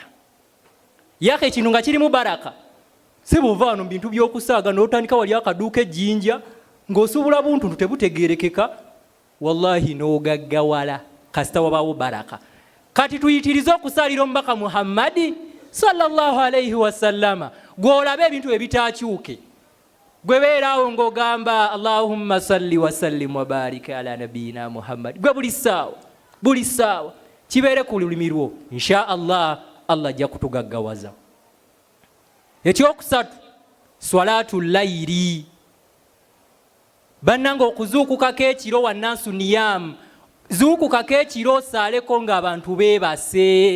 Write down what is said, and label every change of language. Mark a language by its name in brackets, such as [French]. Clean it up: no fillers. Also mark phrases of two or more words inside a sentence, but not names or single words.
[Ganda] Yaka ekintu nga kirimu baraka si buva wano mu bintu by'okusaaga n'otandika wali akaduuka ejjinja ng'osuubula buntuntu tebutegeerekeka wallahi n'ogaggawala kasita wabaawo baraka. Kati tuyitirize okusaalira omubaka Muhammadi [Arabic] sallallahu alayhi wa sallama [Ganda] gw'olabe ebintu ebitaakyuke gwe beeraawo ng'ogamba [Arabic] Allahumma salli wa sallim wa barik ala nabiyina Muhammad [Ganda] gwe buli ssaawa kibeere ku lulimi lwo [Arabic] insha Allah [Ganda] ajja kutugaggawaza. Ekyokusatu [Arabic] swalaatu layiri. [Ganda] Bannanga okuzuukukako ekiro wannansu niyamu zuukukako ekiro osaaleko ng'abantu beebase.